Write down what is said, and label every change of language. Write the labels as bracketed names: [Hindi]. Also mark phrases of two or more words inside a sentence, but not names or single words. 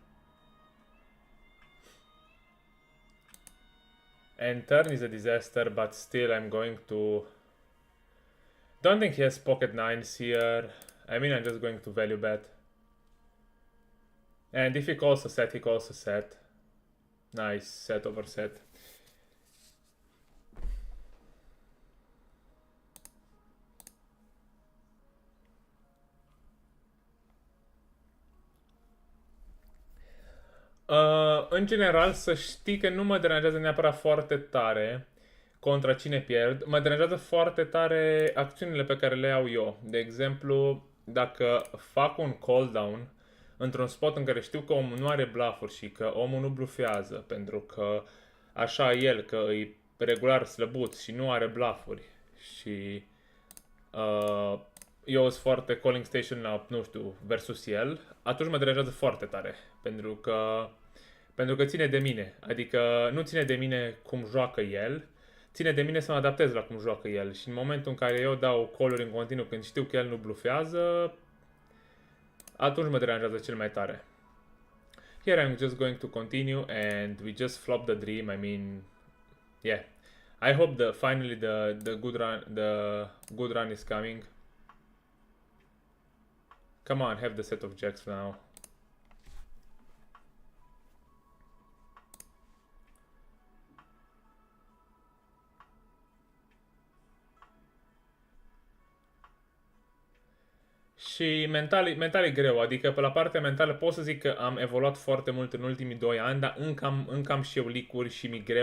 [English] And turn is a disaster, but still I'm going to... Don't think he has pocket nines here. I mean, I'm just going to value bet. And if he calls a set, he calls a set. Nice, set over set. [Romanian] În general, să știi că nu mă deranjează neapărat foarte tare contra cine pierd. Mă deranjează foarte tare acțiunile pe care le iau eu. De exemplu, dacă fac un [English] call down [Romanian] într-un spot în care știu că omul nu are bluff-uri și că omul nu blufează, pentru că așa el, că e regular slăbuț și nu are bluff-uri și eu sunt foarte [English] calling station [Romanian] la, nu știu, versus el, atunci mă deranjează foarte tare, pentru că ține de mine. Adică nu ține de mine cum joacă el, ține de mine să mă adaptez la cum joacă el. Și în momentul în care eu dau call-uri în continuu când știu că el nu blufează, atunci mă deranjează cel mai tare. [English] Here I'm just going to continue and we just flop the dream. I mean, yeah. I hope finally the good run is coming. Come on, have the set of jacks now. [Romanian] Și mental e greu, adică pe la partea mentală pot să zic că am evoluat foarte mult în ultimii 2 ani, dar încă am și eu leak-uri și mi greu,